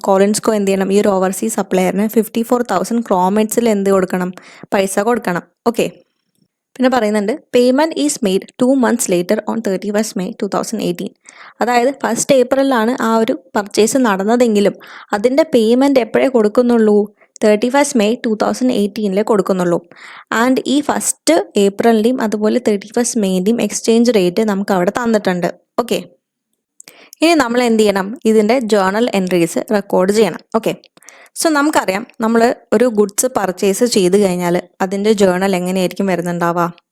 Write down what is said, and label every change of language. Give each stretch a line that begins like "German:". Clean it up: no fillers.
Malayalam: കോളിൻസ്കോ എന്ത് ചെയ്യണം? ഈ ഒരു ഓവർസീസ് സപ്ലയറിന് 54,000 ക്രോമെറ്റ്സിൽ എന്ത് കൊടുക്കണം? പൈസ കൊടുക്കണം.
English: okay,
Malayalam: പിന്നെ പറയുന്നുണ്ട്
English: Payment is made 2 months later on 31st May 2018.
Malayalam: അതായത് 1st Aprilലാണ് ആ ഒരു പർച്ചേസ് നടന്നതെങ്കിലും അതിൻ്റെ പേയ്മെൻറ്റ് എപ്പോഴേ കൊടുക്കുന്നുള്ളൂ? 31st May 2018 കൊടുക്കുന്നുള്ളൂ. ആൻഡ് ഈ 1st Aprilൻ്റെയും അതുപോലെ 31st Mayൻ്റെയും എക്സ്ചേഞ്ച് റേറ്റ് നമുക്ക് അവിടെ തന്നിട്ടുണ്ട്. ഓക്കെ, ഇനി നമ്മൾ എന്ത് ചെയ്യണം? ഇതിൻ്റെ ജേർണൽ എൻട്രീസ് റെക്കോർഡ് ചെയ്യണം. ഓക്കെ, സോ നമുക്കറിയാം നമ്മൾ ഒരു ഗുഡ്സ് പർച്ചേസ് ചെയ്ത് കഴിഞ്ഞാൽ അതിൻ്റെ ജേർണൽ എങ്ങനെയായിരിക്കും വരുന്നുണ്ടാവുക?